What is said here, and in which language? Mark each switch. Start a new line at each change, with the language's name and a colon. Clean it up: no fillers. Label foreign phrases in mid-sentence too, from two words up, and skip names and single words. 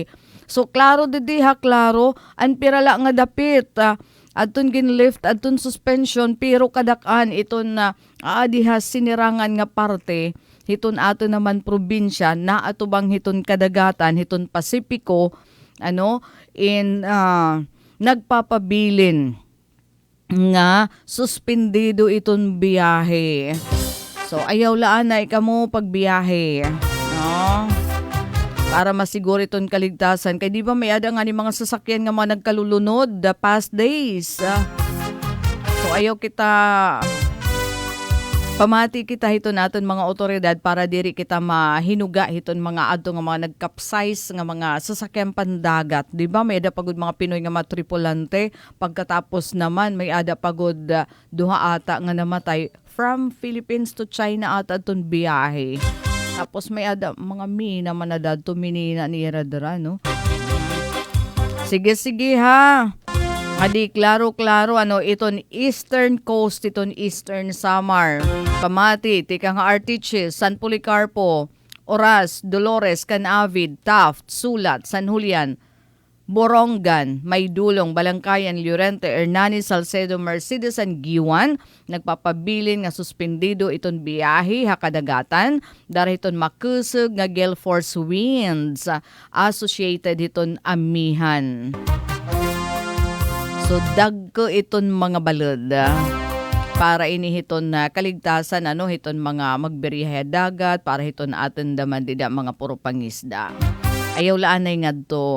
Waray: So klaro didi klaro an pirala nga dapit adton ginlift adton suspension pero kadakan iton na diha sinirangan nga parte hiton ato naman probinsya na atubang hiton kadagatan hiton Pasipiko nagpapabilin nga suspendido iton biyahe. So ayaw laan na ikamo pagbiyahe, no? Para masiguro iton kaligtasan.
Filipino: Kaya di ba
Waray: may ada nga ni mga sasakyan nga mga nagkalulunod
English: the past days.
Waray: So ayaw kita pamati kita hiton naton mga otoridad para diri kita mahinuga hiton mga adto nga mga nagkapsize nga mga sasakyan pandagat.
Filipino: Di ba
Waray: may ada pagod mga Pinoy nga mga tripulante
Filipino: pagkatapos naman
Waray: may ada pagod duha ata nga namatay
English: from Philippines to China
Waray: at aton biyahe. Tapos may ada mga mina manadad to minina ni Radara, no? Sige ha. Adi klaro iton Eastern Coast, iton Eastern Samar. Pamati tika nga Artiches, San Policarpo, Oras, Dolores, Canavid, Taft, Sulat, San Julian, Borongan, Maydulong, Balangkayan, Llorente, Hernani, Salcedo, Mercedes, and Giwan nagpapabilin nga suspendido iton biyahe hakadagatan dahil iton makusog nga
English: gale force winds associated
Waray: iton amihan. So dagko iton mga balod para inihiton na kaligtasan hiton mga magberihe dagat para hiton aton daman dida mga puro pangisda. Ayaw laan na ngadto.